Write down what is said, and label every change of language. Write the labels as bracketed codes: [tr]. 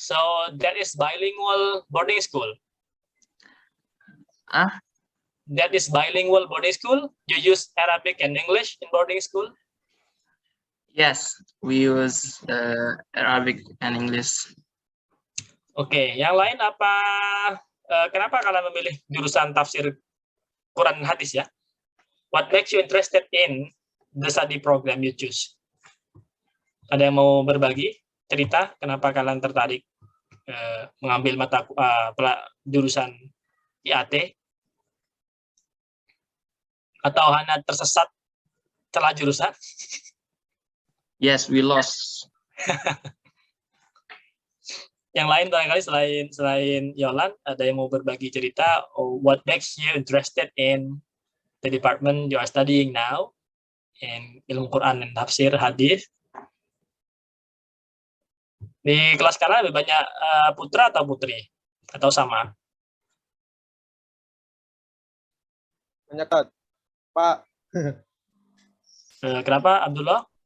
[en] So that is bilingual boarding school. That is bilingual boarding school. You use Arabic and English in boarding school? Yes, we use Arabic and English. [id] Oke, yang lain apa? Kenapa kalian memilih jurusan tafsir Quran dan hadis ya? [en] What makes you interested in the study program you choose? [id] Ada yang mau berbagi cerita kenapa kalian tertarik mengambil mata jurusan IAT? Atau hanya tersesat celah jurusan? [en] Yes, we lost. [id] Yang lain barangkali selain Yolan, ada yang mau berbagi cerita? [en] What makes you interested in the department you are studying now in ilmu Quran dan tafsir hadis? [id] Di kelas sekarang lebih banyak putra atau putri? Atau sama? Banyak Kak. Pak. Kenapa, Abdullah?